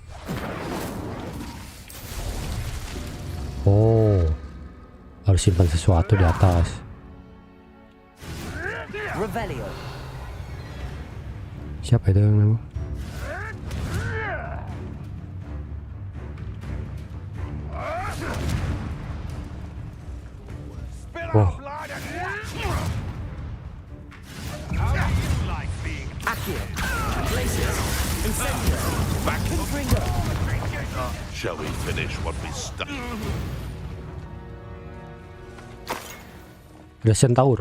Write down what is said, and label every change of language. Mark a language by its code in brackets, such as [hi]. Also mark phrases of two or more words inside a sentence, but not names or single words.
[id] Oh, harus simpan sesuatu di atas. Revelio. Siapa itu yang nemu? Oh, Accio. Glacius. Incendio. [en] Back to Confringo. Shall we finish what we started? [id] ada Centaur.